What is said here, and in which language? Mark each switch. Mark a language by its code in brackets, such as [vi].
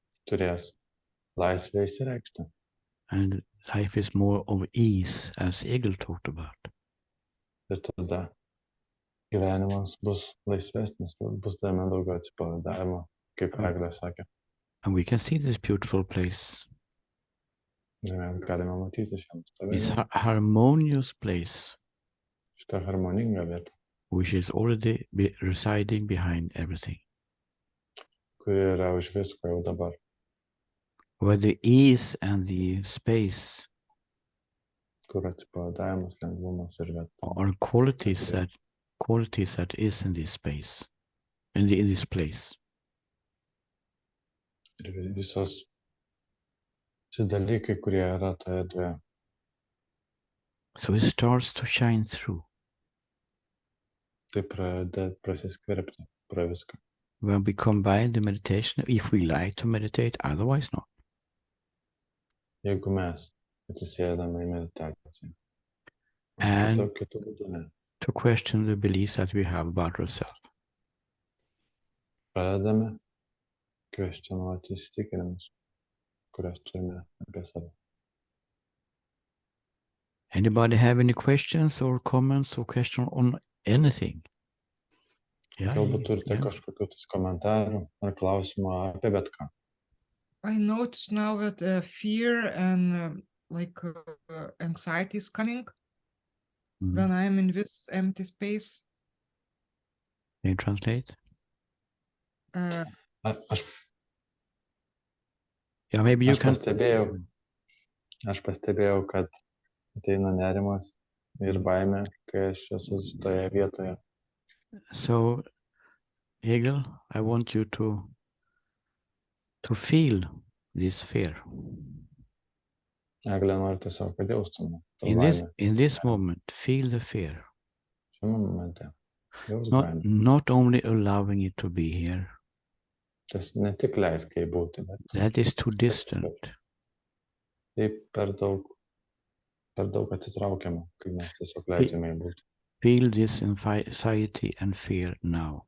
[lt] Turės laisvę išsireikšti. [en] And life is more of ease, as Egil talked about. [lt] Ir tada gyvenimas bus laisvesnis, bus tame daugiau atsipalaidavimo, kaip Eglė sakė. [en] And we can see this beautiful place. [lt] Ir mes galime matyti šią [en] This [lt] nuostabią, [en] harmonious place, [lt] šitą harmoningą vietą, [en] which is already residing behind everything. [lt] kuri yra už visko jau dabar. [en] Where the ease and the space [lt] Kur atsipalaidavimas, lengvumas ir vieta. [en] are qualities that is in this space, in this place. [lt] Ir visos šie dalykai, kurie yra toje erdvėje. [en] So it starts to shine through. [lt] Tai pradeda prasiskverbti pro viską. [en] When we combine the meditation, if we like to meditate, otherwise not. [lt] Jeigu mes atsisėdame į meditaciją. [en] And [lt] Kitų būdų ne. [en] to question the beliefs that we have about ourselves. [lt] Pradedame kvestionuoti įsitikinimus, kurias turime apie save. [en] Anybody have any questions or comments or question on anything? [lt] Galbūt turite kažkokių komentarų ar klausimų apie bet ką. [en] I notice now that fear and anxiety is coming when I am in this empty space. Can you translate? Yeah, maybe you can. [lt] Aš pastebėjau, kad ateina nerimas ir baimė, kai aš esu toje vietoje. [en] So, Egil, I want you to feel this fear. [lt] Eglė, noriu tiesiog, kad jaustume. [en] In this moment, feel the fear. [lt] Šiame momente. [en] Not only allowing it to be here. [lt] Ne tik leisk jai būti, bet [en] that is too distant. [lt] Tai per daug atitraukiama, kai mes tiesiog leidžiame jai būti. [en] Feel this anxiety and fear now.